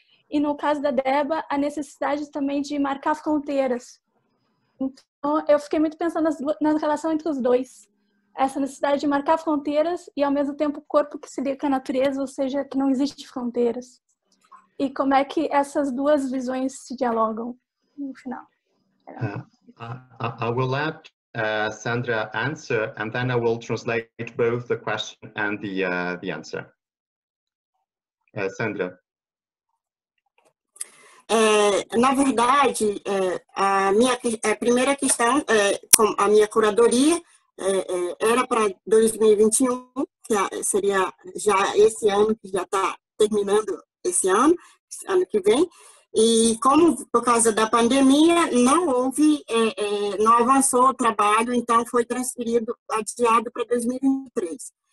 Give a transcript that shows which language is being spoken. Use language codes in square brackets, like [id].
[pt] E no caso da Deba, a necessidade também de marcar fronteiras. Então, eu fiquei muito pensando na relação entre os dois. Essa necessidade de marcar fronteiras e, ao mesmo tempo, o corpo que se liga com a natureza, ou seja, que não existe fronteiras. E como é que essas duas visões se dialogam no final. [en] I will let Sandra answer, and then I will translate both the question and the answer. Sandra. [pt] Na verdade, a primeira questão, a minha curadoria era para 2021, que seria já esse ano, que já está terminando esse ano que vem, e como por causa da pandemia não avançou o trabalho, então foi transferido, adiado para 2023.